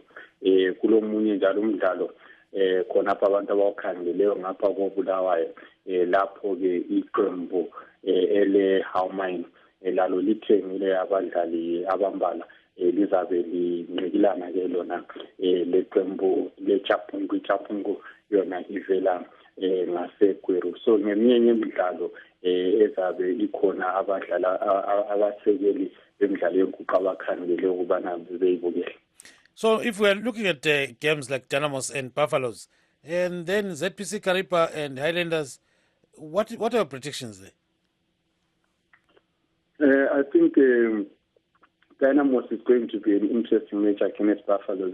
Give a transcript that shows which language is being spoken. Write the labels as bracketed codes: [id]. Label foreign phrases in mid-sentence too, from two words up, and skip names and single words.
[nd] Kulomunye njalo umdlalo khonapha abantu abawukhangeleyo ngapha koBulawayo lapho-ke iqembu ele-Howmine lalo lithengile abadlali abambala lizabe lincikilana-ke lona leqembu leChapungu. iChapungu yona ivela ngaseGweru. So ngeminye imidlalo ezabe ikhona abadlala abasekeli bemidlalo yenguqu abakhangeleyo ukubana beyibukele. [en] So if we're looking at games like Dynamos and Buffaloes, and then ZPC Kariba and Highlanders, what are your predictions there? I think Dynamos is going to be an interesting match against Buffaloes.